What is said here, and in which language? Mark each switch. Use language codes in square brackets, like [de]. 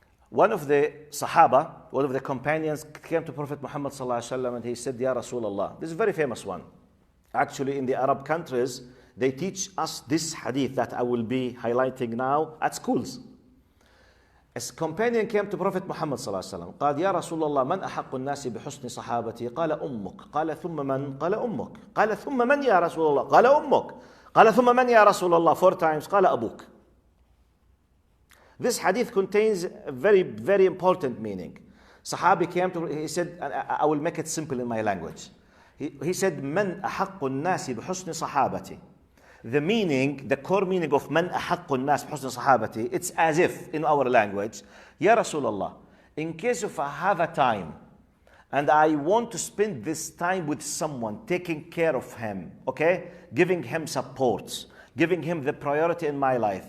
[en] One of the Sahaba, one of the companions, came to Prophet Muhammad sallallahu alaihi wasallam and he said, Ya Rasulullah. This is a very famous one. Actually, in the Arab countries, they teach us this hadith that I will be highlighting now at schools. A companion came to Prophet Muhammad [ar] صلى الله عليه وسلم. قال يا رسول الله من أحق الناس بحسن صحابتي؟ قال أمك. قال ثم من؟ قال أمك. قال ثم من يا رسول الله؟ قال أمك. قال ثم من يا رسول الله? [en] 4 times. [ar] قال أبوك. [en] This hadith contains a very, very important meaning. Sahabi came to, he said, I will make it simple in my language. He said, [ar] من أحق الناس بحسن صحابتي. [en] The meaning, the core meaning of [ar] من أحق الناس بحسن صحابتي, [en] it's as if in our language, Ya Rasulullah, in case if I have a time and I want to spend this time with someone, taking care of him, okay, giving him support, giving him the priority in my life.